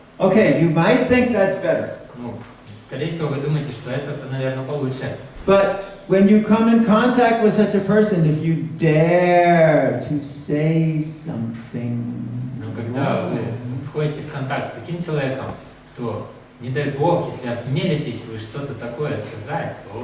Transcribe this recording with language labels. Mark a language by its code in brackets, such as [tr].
[en] Okay, you might think that's better. [ru] Ну, скорее всего, вы думаете, что это, наверное, получше. [en] But when you come in contact with such a person, if you dare to say something, [ru] Но когда вы входите в контакт с таким человеком, то, не дай Бог, если осмелитесь вы что-то такое сказать,